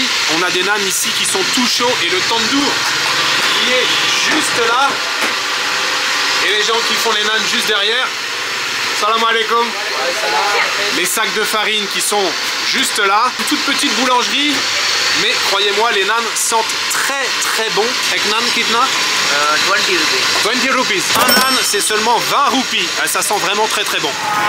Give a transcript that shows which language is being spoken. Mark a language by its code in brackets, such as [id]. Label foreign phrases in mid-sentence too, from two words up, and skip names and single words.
[fr] On a des naans ici qui sont tout chauds et le tandoor qui est juste là. Et les gens qui font les naans juste derrière. [ar] سلام علیکم. [fr] Les sacs de farine qui sont juste là. Une toute petite boulangerie. Mais croyez-moi, les naans sentent très très bon. [hi] एक नान कितना? [en] 20 rupees. 20 rupees. [fr] Un naan, c'est seulement 20 roupies. Ça sent vraiment très très bon.